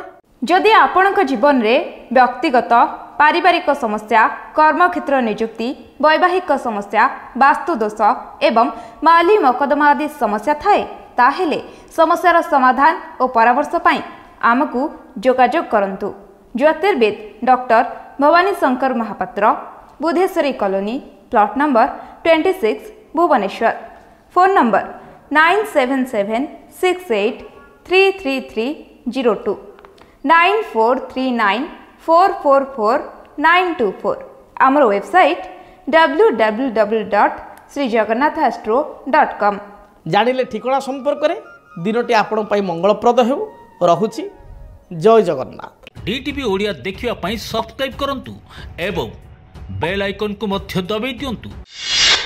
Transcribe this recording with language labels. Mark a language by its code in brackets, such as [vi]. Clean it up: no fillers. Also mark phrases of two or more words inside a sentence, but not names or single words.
[or] ଯଦି ଆପଣଙ୍କ ଜୀବନ ରେ ବ୍ୟକ୍ତିଗତ ପାରିବାରିକ ସମସ୍ୟା କର୍ମକ୍ଷେତ୍ର ନିଯୁକ୍ତି ବୈବାହିକ ସମସ୍ୟା ବାସ୍ତୁଦୋଷ ଏବଂ ମାଲି ମକଦ୍ଦମା ଆଦି ସମସ୍ୟା ଥାଏ ତାହାହେଲେ ସମସ୍ୟାର ସମାଧାନ ଓ ପରାମର୍ଶ ପାଇଁ ଆମକୁ ଯୋଗାଯୋଗ କରନ୍ତୁ। ଜ୍ୟୋତିର୍ବିଦ ଡାକ୍ତର ଭବାନୀ ଶଙ୍କର ମହାପାତ୍ର ବୁଧେଶ୍ୱରୀ କଲୋନୀ ପ୍ଲଟ ନମ୍ବର 26 ଭୁବନେଶ୍ୱର। फोन नंबर 9776833302 9439444924 आमर वेबसाइट www.srijagannathastro.com। ଜାଣିଲେ ଠିକଣା ସମ୍ପର୍କ ମେଁ ଦିନଟି ଆପଣ ପାଇଁ ମଙ୍ଗଳପ୍ରଦ ହେଉ ରହୁଛି। ଜୟ ଜଗନ୍ନାଥ। ଡିଟିଭି ଓଡ଼ିଆ ଦେଖିବା ପାଇଁ ସବସ୍କ୍ରାଇବ କରନ୍ତୁ ଏବଂ [en] bell icon [or] କୁ ମଧ୍ୟ ଦବାଇ ଦିଅନ୍ତୁ।